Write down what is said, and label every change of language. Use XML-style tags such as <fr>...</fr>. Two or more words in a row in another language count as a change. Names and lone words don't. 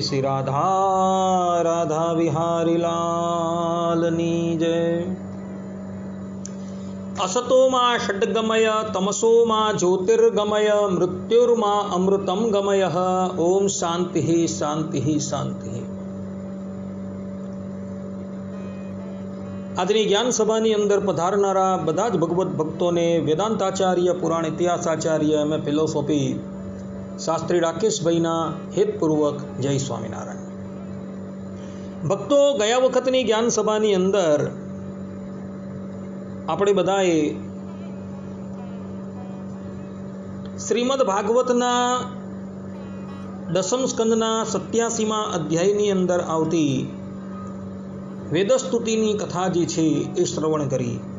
<gu>શ્રી રાધા રાધા બિહારી લાલની જય।</gu> <sa>असतो मा षड्गमय तमसो मा ज्योतिर्गमय मृत्युर्मा अमृतम गमय। ओम शांति शांति शांति।</sa> <gu>આજની જ્ઞાન સભાની અંદર પધારનારા બધા જ ભગવત ભક્તોને વેદાંતાચાર્ય, પુરાણ ઇતિહાસાચાર્ય,</gu> <en>MA philosophy</en> <gu>શાસ્ત્રી રાકેશભાઈના હેતપૂર્વક જય સ્વામિનારાયણ. ભક્તો, ગયા વખતની જ્ઞાન સભાની અંદર આપણે બધાએ શ્રીમદ ભાગવતના દસમ સ્કંદના 87મા અધ્યાયની અંદર આવતી વેદસ્તુતિની કથા જે છે એ શ્રવણ કરી.</gu>